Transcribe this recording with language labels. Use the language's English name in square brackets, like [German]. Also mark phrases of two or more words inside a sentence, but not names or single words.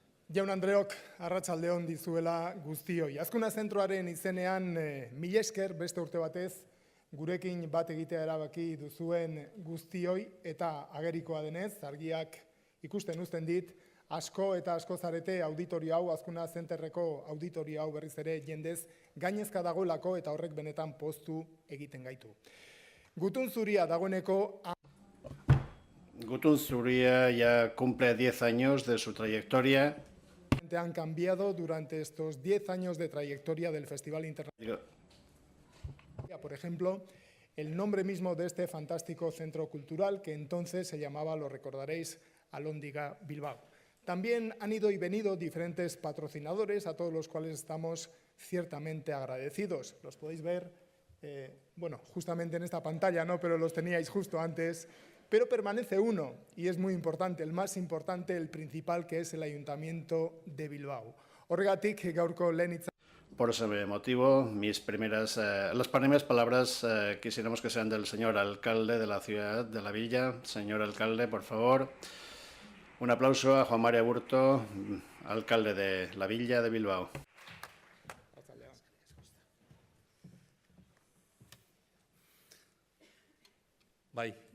[Basque] Jaun-Andreok, arratsaldeon dizuela guztioi. Azkuna zentroaren izenean, mila esker beste urte batez, gurekin bat egitea erabaki duzuen guztioi, eta agerikoa denez, argiak ikusten uzten dit, asko eta asko zarete auditorio hau, Azkuna zenterreko auditorio hau berriz ere jendez, gainezka dagoelako eta horrek benetan poztu egiten gaitu. Gutun Zuria dagoeneko... [Spanish] Gutun Zuria ya cumple 10 años de su trayectoria. Han cambiado durante estos 10 años de trayectoria del Festival Internacional. Por ejemplo, el nombre mismo de este fantástico centro cultural que entonces se llamaba, lo recordaréis, Alhóndiga Bilbao. También han ido y venido diferentes patrocinadores a todos los cuales estamos ciertamente agradecidos. Los podéis ver, bueno, justamente en esta pantalla, ¿no? Pero los teníais justo antes. Pero permanece uno, y es muy importante, el más importante, el principal, que es el Ayuntamiento de Bilbao. [Basque] Horregatik, gaurko lehen hitza. [Spanish] Por ese motivo, las primeras palabras quisiéramos que sean del señor alcalde de la ciudad, de la villa. Señor alcalde, por favor, un aplauso a Juan María Burto, alcalde de la villa de Bilbao. Bye.